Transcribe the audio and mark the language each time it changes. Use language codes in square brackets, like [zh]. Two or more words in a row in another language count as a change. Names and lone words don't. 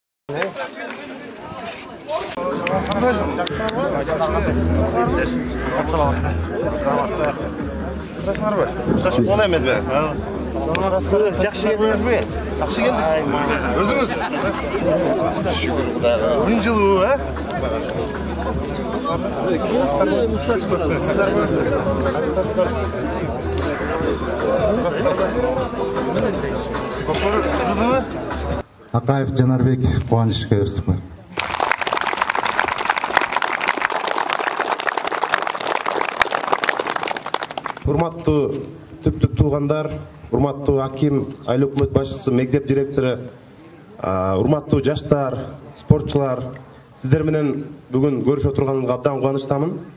[kk] Жақсы келдіңіз бе? Жақсы келдік. Өзіңіз? Шүкір Құдайға. Күн жылы, а? [ky] Акаев Жанарбек Кубаныч Кайырсызбы. Урматтуу түптүк туугандар, урматтуу аким, айыл өкмөт башчысы, мектеп директору, урматтуу жаштар, спортчулар, сиздер менен бүгүн көрүшүп отурганымга абдан кубанычтамын.